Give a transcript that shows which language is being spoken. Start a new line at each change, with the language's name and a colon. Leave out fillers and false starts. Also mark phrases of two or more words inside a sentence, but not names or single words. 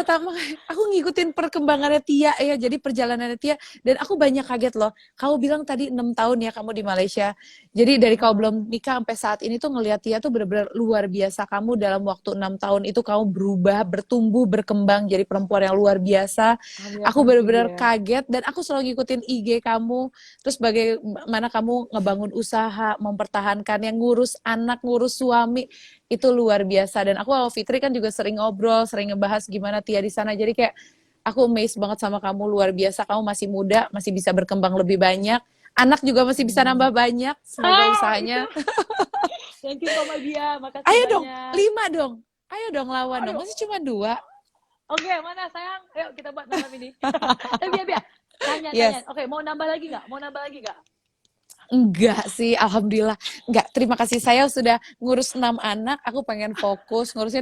Indonesian: Pertama, aku ngikutin perkembangannya Tia ya, jadi perjalanannya Tia, dan aku banyak kaget loh. Kamu bilang tadi 6 tahun ya kamu di Malaysia. Jadi dari kau belum nikah sampai saat ini tuh ngelihat Tia tuh benar-benar luar biasa. Kamu dalam waktu 6 tahun itu kamu berubah, bertumbuh, berkembang jadi perempuan yang luar biasa. Alhamdulillah, Aku
English: thank you,
Indonesian: benar-benar Bia. kaget, dan aku selalu ngikutin IG kamu. Terus bagaimana kamu ngebangun usaha, mempertahankan, yang ngurus anak, ngurus suami, itu luar biasa. Dan aku sama Fitri kan juga sering ngobrol, sering ngebahas gimana Tia di sana. Jadi kayak aku amazed banget sama kamu, luar biasa. Kamu masih muda, masih bisa berkembang lebih banyak. Anak juga masih bisa nambah banyak. Semoga usahanya. Itu.
English: Thank you so much, Bia.
Indonesian: Makasih Ayo dong, banyak. 5 dong. Ayo dong lawan dong. Aduh. Masih cuma 2. Oke, mana sayang? Ayo kita buat malam ini. Bia. Tanya. Yes. Oke, mau nambah lagi nggak? Enggak sih, alhamdulillah. Enggak, terima kasih. Saya sudah ngurus 6 anak, aku pengen fokus ngurusin.